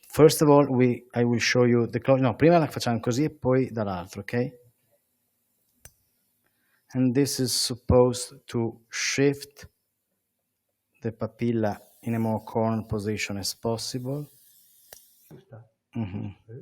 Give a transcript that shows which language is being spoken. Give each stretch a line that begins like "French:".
English: First of all, I will show you the close.
Italian: No, prima la facciamo così e poi dall'altro, ok?
English: And this is supposed to shift the papilla in a more coronal position as possible.
Italian: Giusta? Mhm.